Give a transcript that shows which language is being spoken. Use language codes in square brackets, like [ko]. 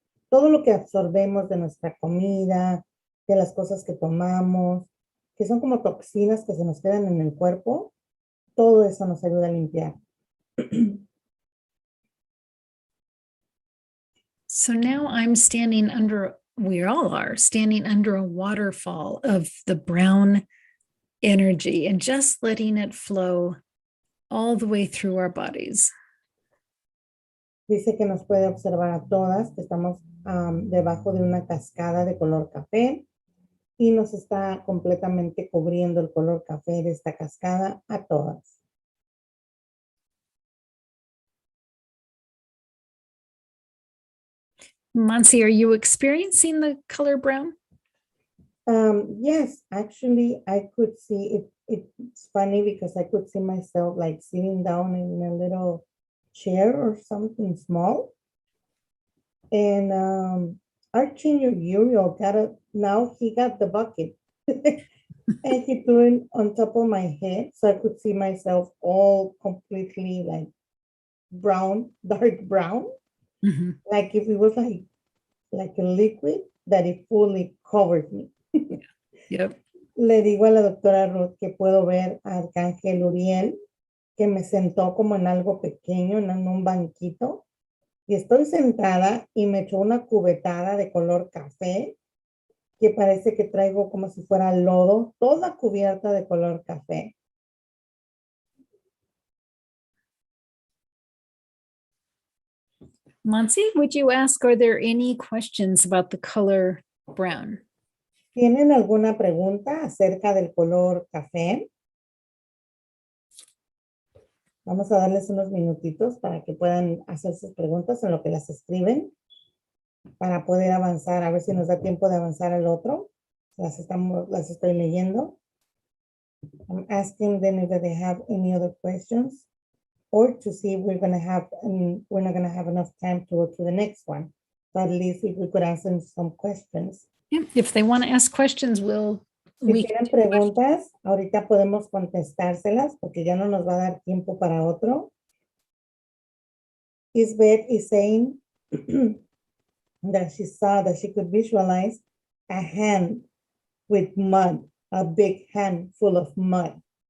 [es] Todo lo que absorbemos de nuestra comida, de las cosas que tomamos, que son como toxinas que se nos quedan en el cuerpo, todo eso nos ayuda a limpiar. [en] So now I'm standing under, we all are standing under a waterfall of the brown energy and just letting it flow all the way through our bodies. [es] Dice que nos puede observar a todas, que estamos debajo de una cascada de color café y nos está completamente cubriendo el color café de esta cascada a todas. [en] Monse, are you experiencing the color brown? Yes, actually, I could see it. It's funny because I could see myself like sitting down in a little chair or something small. And Archangel Uriel now he got the bucket. And he threw it on top of my head so I could see myself all completely like brown, dark brown. Mm-hmm. Like if it was like a liquid that it fully covered me. Yep. [es] Le digo a la doctora Ruth que puedo ver a Archangel Uriel, que me sentó como en algo pequeño, en un banquito, y estoy sentada y me echó una cubetada de color café, que parece que traigo como si fuera lodo, toda cubierta de color café. [en] Monse, would you ask, are there any questions about the color brown? [es] ¿Tienen alguna pregunta acerca del color café? Vamos a darles unos minutitos para que puedan hacer sus preguntas en lo que las escriben, para poder avanzar, a ver si nos da tiempo de avanzar al otro. Las estoy leyendo. [en] I'm asking them if they have any other questions or to see if we're not going to have enough time to go to the next one. So at least if we could answer some questions. Yeah, if they want to ask questions, [es] Si tienen preguntas, ahorita podemos contestárselas porque ya no nos va a dar tiempo para otro. [en] Isbeth is saying that she saw that she could visualize a hand with mud, a big hand full of mud.